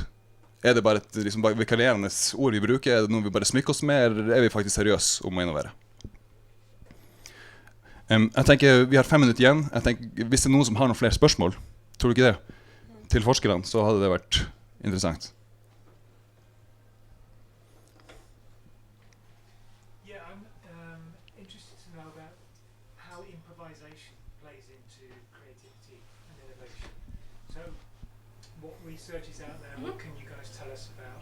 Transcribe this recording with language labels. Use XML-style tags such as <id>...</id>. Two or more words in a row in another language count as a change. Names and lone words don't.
<no>Er det bare et liksom, vikarierende ord vi bruker? Er det noe vi bare smykker oss med, eller er vi faktisk seriøse om å innovere? Jeg tenker, vi har 5 minutter igjen. Jeg tenker, hvis det er noen som har noen flere spørsmål, tror du ikke det? Til forskerne, så hadde det vært interessant.</no> <en>Yeah, I'm interested to know about how improvisation plays into creativity and innovation. So, what research is out there? What can you guys tell us about?</en>